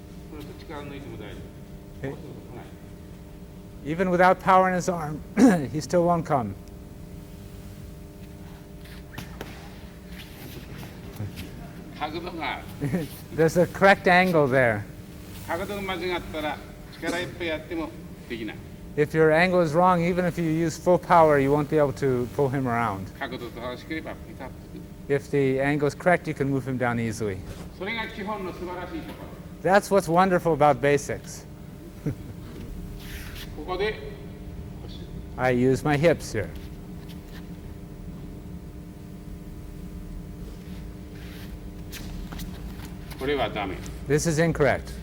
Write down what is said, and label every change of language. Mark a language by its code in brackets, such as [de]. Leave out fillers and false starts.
[ja] これと力抜いても大丈夫。 [en] Okay. [ja] こうすると来ない。 [en] Even without power in his arm, he still won't come. [ja] 角度がある。 [en] There's a correct angle there. [ja] 角度が間違ったら力いっぱいやってもできない。 [en] If your angle is wrong, even if you use full power, you won't be able to pull him around. [ja] 角度と正しければピタッとくる。 [en] If the angle is correct, you can move him down easily. [ja] それが基本の素晴らしいところ。 [en] That's what's wonderful about basics. [ja] ここで腰 [en] I use my hips here. [ja] これはダメ。 [en] This is incorrect.